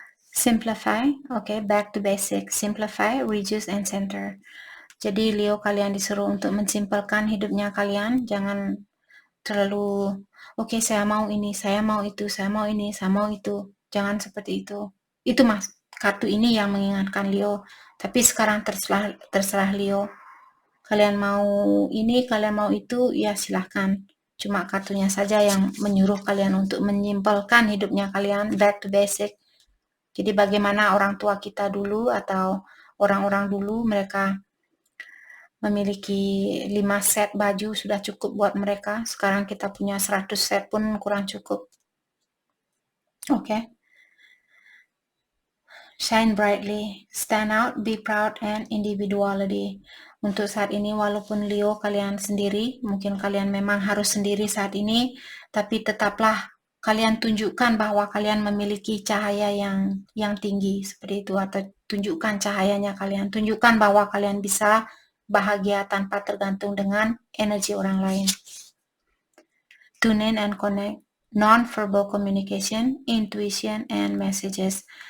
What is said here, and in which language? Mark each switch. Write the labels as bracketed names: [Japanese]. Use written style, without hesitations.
[English] Simplify, okay, back to basic. Simplify, reduce, and center. [Indonesian] Jadi Leo, kalian disuruh untuk mensimpelkan hidupnya kalian. Jangan terlalu, oke, saya mau ini, saya mau itu, saya mau ini, saya mau itu. Jangan seperti itu. Itu mas, kartu ini yang mengingatkan Leo. Tapi sekarang terserah Leo. Kalian mau ini, kalian mau itu, ya silahkan. Cuma kartunya saja yang menyuruh kalian untuk menyimpelkan hidupnya kalian, back to basic. Jadi bagaimana orang tua kita dulu atau orang-orang dulu, mereka memiliki 5 set baju sudah cukup buat mereka. Sekarang kita punya 100 set pun kurang cukup. Oke. [English] Shine brightly, stand out, be proud, and individuality. [Indonesian] Untuk saat ini, walaupun Leo kalian sendiri, mungkin kalian memang harus sendiri saat ini, tapi tetaplah kalian tunjukkan bahwa kalian memiliki cahaya yang tinggi seperti itu, atau tunjukkan cahayanya kalian, tunjukkan bahwa kalian bisa bahagia tanpa tergantung dengan energi orang lain. [English] Tune in and connect, non-verbal communication, intuition, and messages.